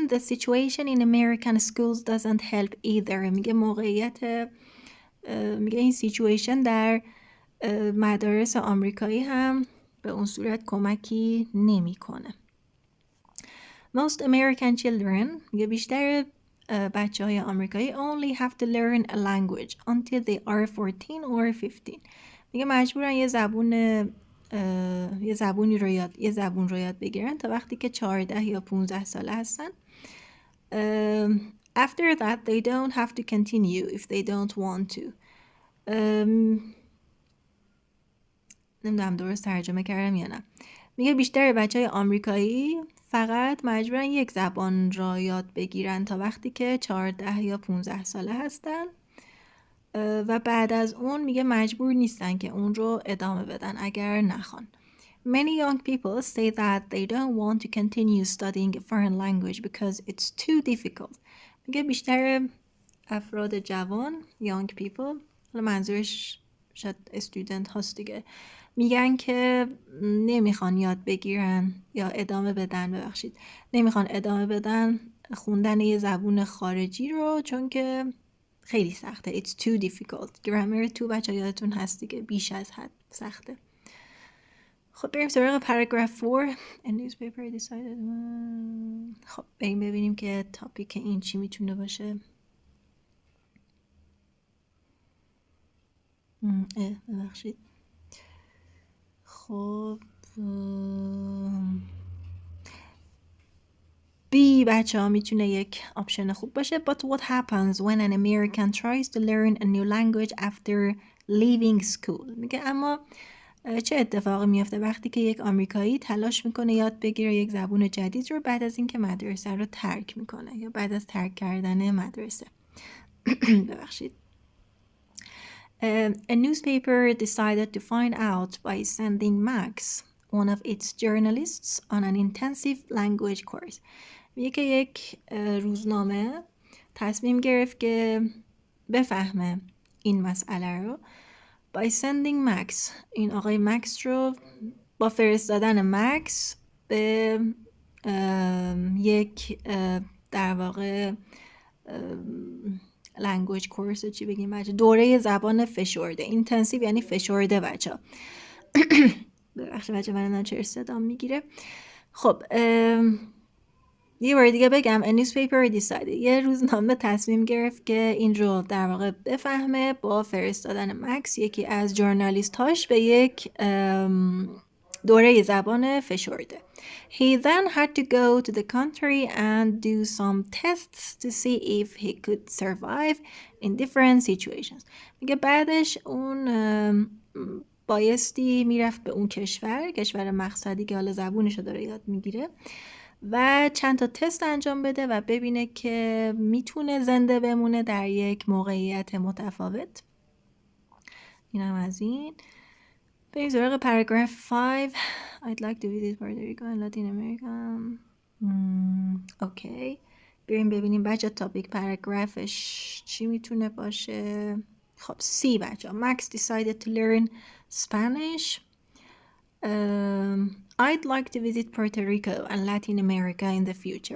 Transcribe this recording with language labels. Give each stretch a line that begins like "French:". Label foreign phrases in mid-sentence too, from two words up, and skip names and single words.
English: The situation in American schools doesn't help either.
Persian: میگه موقعیت میگه این سیچویشن در مدارس آمریکایی هم به اون صورت کمکی نمیکنه.
English: Most American children
Persian: میگه بیشتر بچه های آمریکایی
English: only have to learn a language until they are 14 or 15.
Persian: میگه مجبورن یه زبون رو یاد بگیرن تا وقتی که 14 یا 15 ساله هستن.
English: After that they don't have to continue if they don't want to.
Persian: نمیدونم درست ترجمه کردم یا نه. میگه بیشتر بچه های آمریکایی فقط مجبورن یک زبان را یاد بگیرن تا وقتی که 14 یا 15 ساله هستن و بعد از اون میگه مجبور نیستن که اون رو ادامه بدن اگر نخوان.
English: Many young people say that they don't want to continue studying a foreign language because it's too difficult.
Persian: میگه بیشتر افراد جوان
English: young people،
Persian: منظورش شاید student هاست دیگه، میگن که نمیخوان یاد بگیرن یا نمیخوان ادامه بدن خوندن یه زبون خارجی رو چون که خیلی سخته.
English: It's too difficult.
Persian: گرامر تو بچه یادتون هست دیگه، بیش از حد سخته. خب بریم سراغ paragraph 4.
English: A newspaper decided.
Persian: خب بریم ببینیم که تاپیک این چی میتونه باشه. ببخشید. خب B بچه ها میتونه یک آپشن خوب باشه.
English: But what happens when an American tries to learn a new language after leaving school?
Persian: میگه اما چه اتفاقی میفته وقتی که یک آمریکایی تلاش میکنه یاد بگیره یک زبون جدید رو بعد از اینکه مدرسه رو ترک میکنه یا بعد از ترک کردن مدرسه. ببخشید.
English: A newspaper decided to find out by sending Max, one of its journalists, on an intensive language course.
Persian: میگه که یک روزنامه تصمیم گرفت که بفهمه این مسئله رو
English: by sending Max،
Persian: این آقای مکس رو با فرستادن مکس به یک در واقع
English: language course،
Persian: چی بگیم بچه، دوره زبان فشرده. اینتنسیو یعنی فشرده بچه. ببخشید بچه من چرا صدام میگیره. خب یه بار دیگه بگم.
English: A newspaper decided،
Persian: یه روزنامه تصمیم گرفت که این رو در واقع بفهمه با فرستادن مکس، یکی از جورنالیست هاش، به یک دوره زبان فشرده.
English: He then had to go to the country and do some tests to see if he could survive in different situations.
Persian: میگه بعدش اون بایستی میرفت به اون کشور مقصدی که حالا زبونشو داره یاد میگیره و چند تا تست انجام بده و ببینه که میتونه زنده بمونه در یک موقعیت متفاوت. اینم از این. بریم سراغ paragraph 5.
English: I'd like to visit Puerto Rico and Latin America.
Persian: اوکی. بریم ببینیم بچه تاپیک پاراگرافش چی میتونه باشه. خب C بچه.
English: Max decided to learn Spanish. I'd like to visit Puerto Rico and Latin America in the future.